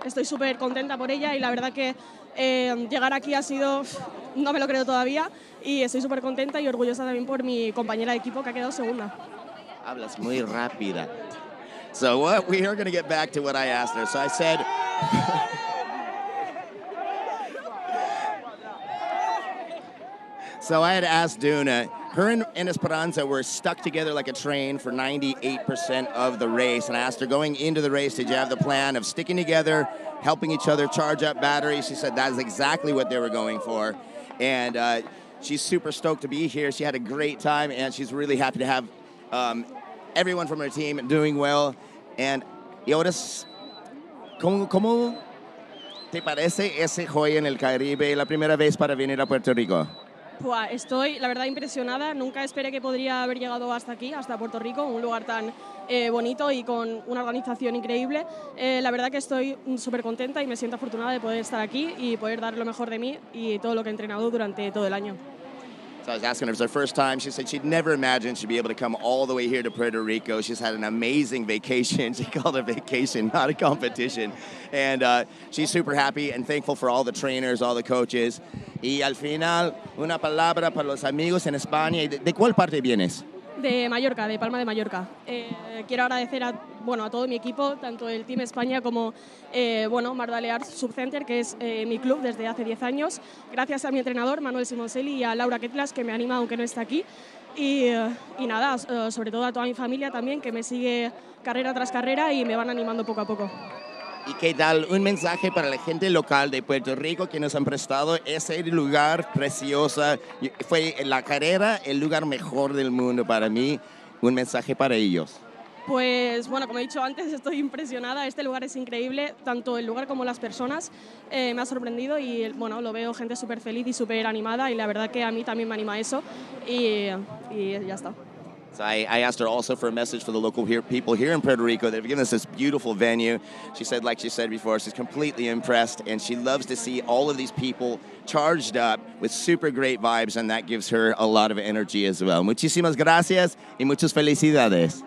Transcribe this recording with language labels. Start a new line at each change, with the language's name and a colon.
Spanish: Estoy súper contenta por ella y la verdad que llegar aquí ha sido, no me lo creo todavía, y estoy súper contenta y orgullosa también por mi compañera de equipo que ha quedado segunda. Hablas muy rápida.
English: So we are going to get back to what I asked her. So I said, so I had asked Duna, her and Esperanza were stuck together like a train for 98% of the race. And I asked her, going into the race, did you have the plan of sticking together, helping each other charge up batteries? She said that's exactly what they were going for. And she's super stoked to be here. She had a great time, and she's really happy to have everyone from her team doing well. And
Spanish: ahora, ¿cómo te parece ese joya en el Caribe, la primera vez para venir a Puerto Rico? Estoy, la verdad, impresionada. Nunca esperé que podría haber llegado hasta aquí, hasta Puerto Rico, un lugar tan bonito y con una organización increíble. La verdad que estoy súper contenta y me siento afortunada de poder estar aquí y poder dar lo mejor de mí y todo lo que he entrenado durante todo el año.
English: So I was asking her if it was her first time. She said she'd never imagined she'd be able to come all the way here to Puerto Rico. She's had an amazing vacation. She called it a vacation, not a competition. And she's super happy and thankful for all the trainers, all the coaches.
Spanish: Y al final, una palabra para los amigos en España. ¿De cuál parte vienes? De Mallorca, de Palma de Mallorca. Quiero agradecer a todo mi equipo, tanto el Team España como Mardalear Subcenter, que es mi club desde hace 10 años. Gracias a mi entrenador, Manuel Simonselli, y a Laura Ketlas, que me anima aunque no está aquí. Y nada, sobre todo a toda mi familia también, que me sigue carrera tras carrera y me van animando poco a poco. ¿Y qué tal? Un mensaje para la gente local de Puerto Rico que nos han prestado ese lugar precioso. Fue la carrera el lugar mejor del mundo para mí. Un mensaje para ellos. Pues bueno, como he dicho antes, estoy impresionada. Este lugar es increíble, tanto el lugar como las personas. Me ha sorprendido y lo veo gente súper feliz y súper animada y la verdad que a mí también me anima eso y ya está.
English: So I asked her also for a message for the local people here in Puerto Rico. They've given us this beautiful venue. She said, like she said before, she's completely impressed, and she loves to see all of these people charged up with super great vibes, and that gives her a lot of energy as well.
Spanish: Muchísimas gracias y muchas felicidades.